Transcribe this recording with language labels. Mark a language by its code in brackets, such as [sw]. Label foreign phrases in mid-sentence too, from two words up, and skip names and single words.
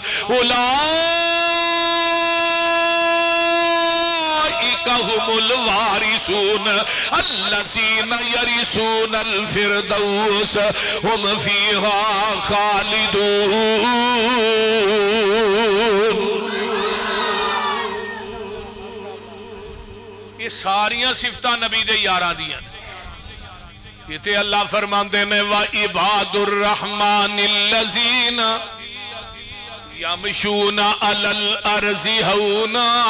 [ar] أولئك هم الوارثون الذين يرثون الفردوس هم فيها [pa] خالدون یہ ساریاں صفتہ نبی دے یاراں دیاں یہ تے اللہ فرماندے نے [ar] وَعِبَادُ الرَّحْمَنِ الَّذِينَ يَمْشُونَ عَلَى الْأَرْضِ هَوْنًا